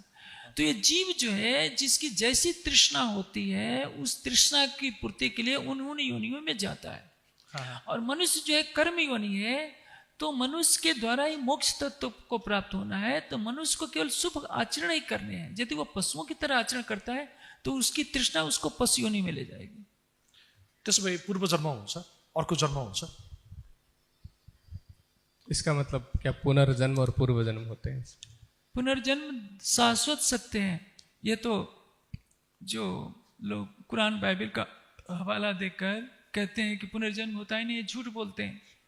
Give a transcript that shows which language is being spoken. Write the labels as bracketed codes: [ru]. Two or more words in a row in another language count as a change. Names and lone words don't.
[hi] तो ये जीव जो है, जिसकी जैसी तृष्णा होती है, उस तृष्णा की पूर्ति के लिए उन योनियों में जाता है। और मनुष्य जो है कर्म योनि है, तो मनुष्य के द्वारा ही मोक्ष तत्व को प्राप्त होना है। तो मनुष्य को केवल शुभ आचरण ही करने हैं। यदि वो पशुओं की तरह आचरण करता है तो उसकी तृष्णा उसको पशु योनि में ले जाएगी। [ne] त्यसो भए पूर्व जन्म हुन्छ, अर्को जन्म हुन्छ? [hi] इसका मतलब क्या पुनर्जन्म और पूर्व जन्म होते हैं? पुनर्जन्म शाश्वत सत्य है। ये तो जो लोग कुरान बाइबल का हवाला देकर कहते हैं कि पुनर्जन्म होता ही नहीं, ये झूठ बोलते हैं।